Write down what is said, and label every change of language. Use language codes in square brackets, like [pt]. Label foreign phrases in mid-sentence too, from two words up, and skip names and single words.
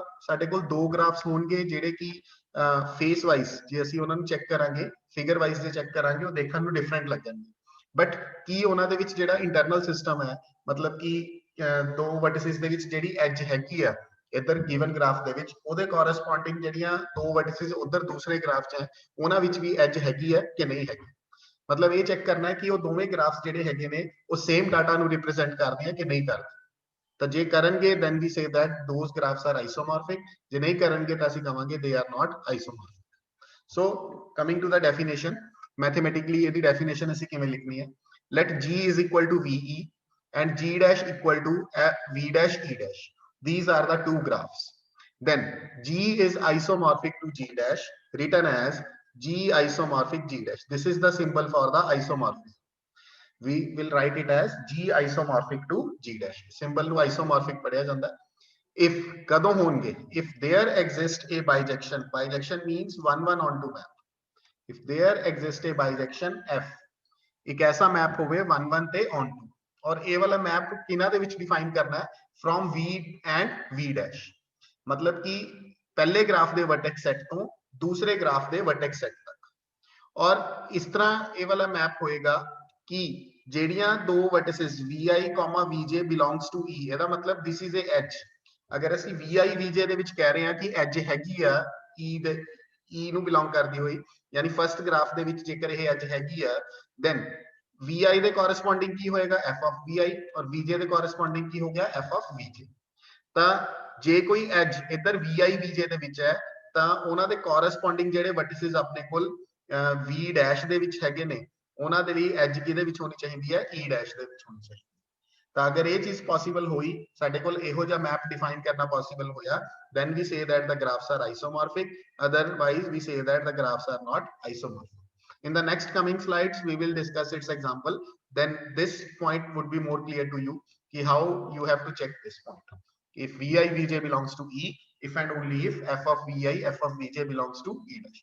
[pa] ਸਾਡੇ ਕੋਲ ਦੋ ਗ੍ਰਾਫਸ ਹੋਣਗੇ ਜਿਹੜੇ ਕਿ [en] face wise [pa] ਜੇ ਅਸੀਂ ਉਹਨਾਂ ਨੂੰ ਚੈੱਕ ਕਰਾਂਗੇ, [en] figure wise [pa] ਜੇ ਚੈੱਕ ਕਰਾਂਗੇ, ਉਹ ਦੇਖਣ ਨੂੰ ਡਿਫਰੈਂਟ ਲੱਗਣਗੇ, ਬਟ ਕੀ ਉਹਨਾਂ ਦੇ ਵਿੱਚ ਜਿਹੜਾ [en] internal system [pa] ਹੈ, ਮਤਲਬ ਕਿ ਦੋ ਵਰਟਿਸਿਸ ਦੇ ਵਿੱਚ ਜਿਹੜੀ ਐਜ ਹੈਗੀ ਆ ਇੱਧਰ [en] given graph [pa] ਦੇ ਵਿੱਚ, ਉਹਦੇ ਕੋਰਸਪੋਂਡਿੰਗ ਜਿਹੜੀਆਂ ਦੋ ਵਰਟਿਸਿਸ ਉਧਰ ਦੂਸਰੇ ਗ੍ਰਾਫ 'ਚ ਹੈ ਉਹਨਾਂ ਵਿੱਚ ਵੀ ਐਜ ਹੈਗੀ ਹੈ ਕਿ ਨਹੀਂ ਹੈਗੀ। ਮਤਲਬ ਇਹ ਚੈੱਕ ਕਰਨਾ ਹੈ ਕਿ ਉਹ ਦੋਵੇਂ ਗ੍ਰਾਫਸ ਜਿਹੜੇ ਹੈਗੇ ਨੇ ਉਹ [en] same data [pa] ਨੂੰ ਰਿਪਰੈਜ਼ੈਂਟ ਕਰਦੇ ਆ ਕਿ ਨਹੀਂ ਕਰਦੇ। ਤਾਂ ਜੇ ਕਰਨਗੇ [en] then we say that those graphs are isomorphic, [pa] ਜੇ ਨਹੀਂ ਕਰਨਗੇ ਤਾਂ ਅਸੀਂ ਕਹਾਂਗੇ [en] they are not isomorphic. So coming to the definition, mathematically [pa] ਇਹਦੀ definition ਅਸੀਂ ਕਿਵੇਂ ਲਿਖਣੀ ਹੈ? [en] Let G is equal to VE and G dash equal to V dash E dash. These are the two graphs. Then G is isomorphic to G dash, written as G isomorphic G dash. This is the symbol for the isomorphism. We will write it as G isomorphic to G dash. [pa] Symbol ਨੂੰ isomorphic ਪੜਿਆ ਜਾਂਦਾ। If ਕਦੋਂ ਹੋਣਗੇ? [en] If there exists a bijection. Bijection means one onto map. If there exists a bijection F, [pa] ਇੱਕ ਐਸਾ ਮੈਪ ਹੋਵੇ one ਤੇ onto, ਔਰ ਇਹ ਵਾਲਾ ਮੈਪ ਕਿਹਨਾਂ ਦੇ ਵਿੱਚ ਡਿਫਾਈਨ ਕਰਨਾ ਹੈ? [en] From V and V dash. [pa] ਮਤਲਬ ਕਿ ਪਹਿਲੇ ਗ੍ਰਾਫ ਦੇ [en] vertex set [pa] ਤੋਂ ਦੂਸਰੇ ਗ੍ਰਾਫ ਦੇ [en] vertex set [pa] ਤੱਕ। ਔਰ ਇਸ ਤਰ੍ਹਾਂ ਇਹ ਵਾਲਾ ਮੈਪ ਹੋਏਗਾ ਕਿ ਜਿਹੜੀਆਂ ਦੋ ਵਰਟਿਸਿਸ vi, [en] vj belongs to E, [pa] ਇਹਦਾ ਮਤਲਬ [en] this is a edge। [pa] ਅਗਰ ਅਸੀਂ vi vj ਦੇ ਵਿੱਚ ਕਹਿ ਰਹੇ ਹਾਂ ਕਿ ਐਜ ਹੈਗੀ ਆ E ਦੇ, E ਨੂੰ ਬਿਲੋਂਗ ਕਰਦੀ ਹੋਈ, ਯਾਨੀ [en] first graph [pa] ਦੇ ਵਿੱਚ ਜੇਕਰ ਇਹ ਐਜ ਹੈਗੀ ਆ, then vi ਦੇ ਕੋਰਸਪੋਂਡਿੰਗ ਕੀ ਹੋਏਗਾ? [en] f of vi, [pa] ਔਰ vj ਦੇ ਕੋਰਸਪੋਂਡਿੰਗ ਕੀ ਹੋ ਗਿਆ? [en] f of vj। [pa] ਤਾਂ ਜੇ ਕੋਈ ਐਜ ਇੱਧਰ vi vj ਦੇ ਵਿੱਚ ਹੈ ਤਾਂ ਉਹਨਾਂ ਦੇ ਕੋਰਸਪੋਂਡਿੰਗ ਜਿਹੜੇ ਵਰਟਿਸਿਸ ਆਪਣੇ ਕੋਲ v ਡੈਸ਼ ਦੇ ਵਿੱਚ ਹੈਗੇ ਨੇ, ਉਹਨਾਂ ਦੇ ਲਈ ਐਜ ਕਿਹਦੇ ਵਿੱਚ ਹੋਣੀ ਚਾਹੀਦੀ ਹੈ? E ਡੈਸ਼ ਦੇ ਵਿੱਚ ਹੋਣੀ ਚਾਹੀਦੀ ਹੈ। ਤਾਂ ਅਗਰ ਇਹ ਚੀਜ਼ ਪੋਸੀਬਲ ਹੋਈ, ਸਾਡੇ ਕੋਲ ਇਹੋ ਜਿਹਾ ਮੈਪ ਡਿਫਾਈਨ ਕਰਨਾ ਪੋਸੀਬਲ ਹੋਇਆ, [en] then we say that the graphs are isomorphic. Otherwise we say that the graphs are not isomorphic. In the next coming slides we will discuss its example, then this point would be more clear to you ki how you have to check this point. If vi vj belongs to E, if and only if f of vi f of vj belongs to E dash.